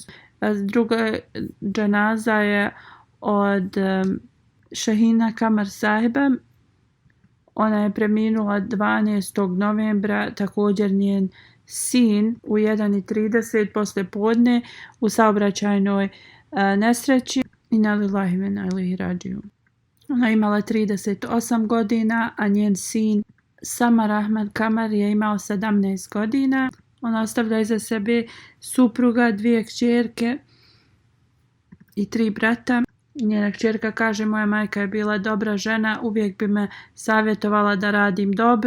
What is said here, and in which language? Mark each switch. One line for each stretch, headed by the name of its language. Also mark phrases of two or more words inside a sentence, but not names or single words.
Bosnian: Druga džanaza je od Šahina Kamar sahiba. Ona je preminula 12. novembra, također njen sin u 1:30 poslije podne u saobraćajnoj nesreći.
Arabic: إنا لله وإنا إليه راجعون.
Bosnian: Ona je imala 38 godina, a njen sin Samar Ahmad Kamar je imao 17 godina. Ona ostavlja iza sebe supruga, 2 kćerke i 3 brata. Njena kćerka kaže, moja majka je bila dobra žena, uvijek bi me savjetovala da radim dobro.